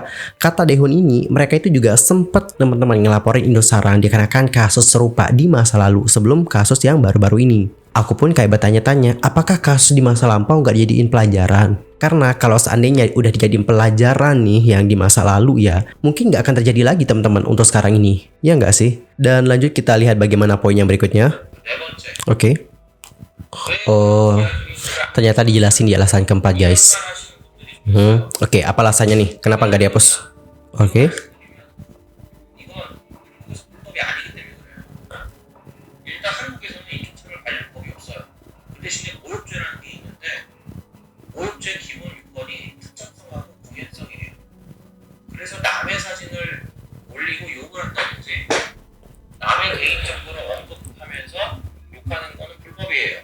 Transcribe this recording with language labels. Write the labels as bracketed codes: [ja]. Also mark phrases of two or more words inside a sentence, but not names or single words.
[id] Kata Daehoon ini, mereka itu juga sempat teman-teman ngelaporin Indosarang dikarenakan kasus serupa di masa lalu sebelum kasus yang baru-baru ini. Aku pun kayak bertanya-tanya, apakah kasus di masa lampau nggak dijadiin pelajaran? Karena kalau seandainya udah dijadiin pelajaran nih yang di masa lalu ya, mungkin nggak akan terjadi lagi teman-teman untuk sekarang ini. Ya nggak sih? Dan lanjut kita lihat bagaimana poin yang berikutnya. [ko] 네 번째, [id] Oke. Oh, ternyata dijelasin di alasan keempat guys. [ko] 하시는 분들이 [id] Oke, apa alasannya nih? Kenapa nggak dihapus? Oke. [ko] 이건 불법이 아니기 때문에 그래요. 일단 한국에서는 인종차별 관련법이 없어요. 그 대신에 모욕죄라는 게 있는데 모욕죄 기본 요건이 특정성하고 공연성이에요. 그래서 남의 사진을 올리고 욕을 한다든지 남의 개인정보를 언급하면서 욕하는 거는 불법이에요.